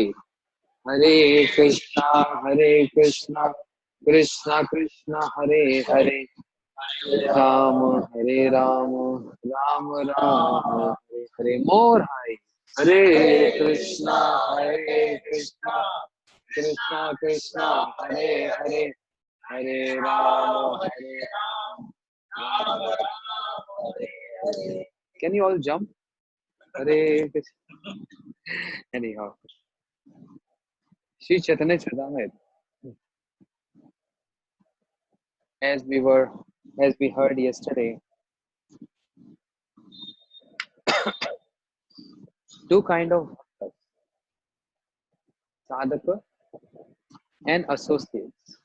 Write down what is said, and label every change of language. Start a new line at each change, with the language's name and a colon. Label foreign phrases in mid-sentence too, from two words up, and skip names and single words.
Sanskrit: हरे कृष्णा कृष्ण कृष्ण हरे हरे, हरे राम हरे हरे। मोर हाय। हरे कृष्णा कृष्ण कृष्ण हरे हरे, हरे राम राम हरे हरे।
English: Can you all jump?
Sanskrit: हरे कृष्ण.
English: Anyhow, Sri Chaitanya Charitamrita, as we heard yesterday, two kind of bhaktas, sadhaka and associates.